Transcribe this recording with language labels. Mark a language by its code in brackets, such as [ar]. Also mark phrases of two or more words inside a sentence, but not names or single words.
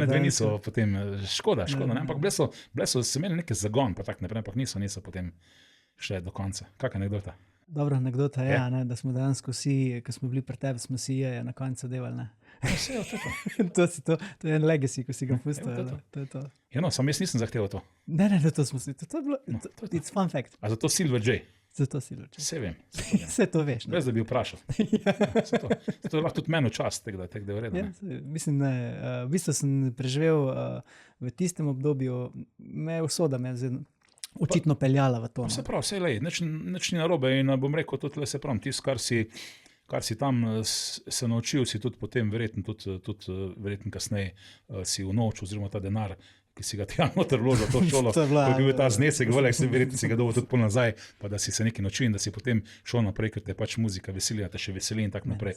[sl] One dve niso potem, škoda, ne? Ampak bile so se imeli nekaj zagon, pa tak naprej, ampak niso potem šle do konca. Kakšna anekdota? Dobra anekdota je, ne, da smo dejansko vsi, ko smo bili pri tebi, smo si je na koncu devali, ne. Vse je to. To je en legacy, ko si ga pustil. To je to. Ja, no, sam jaz nisem zahteval to. Ne, to smo si, to je bilo, [en] it's fun fact. [sl] A zato Silver J? Zato si ločen. Vse vem. Vse to veš. Brez da bi vprašal. To je lahko tudi meni čast, da je v redu. Ja, mislim, da v bistvu sem preživel v tistem obdobju, usoda me je očitno peljala v to. Se pravi, vse je, nič ni narobe in bom rekel, tudi se pravim, tisto, kar si tam se naučil, si tudi potem verjetno kasneje si unovčil, oziroma ta denar, ki si ga tja noter vložil v to šolo, ko je bil ta znesek, verjetno si ga dobil tudi pol nazaj, pa da si se nekaj naučil in da si potem šel naprej, ker te pač muzika veseli, da te še veseli in tako naprej.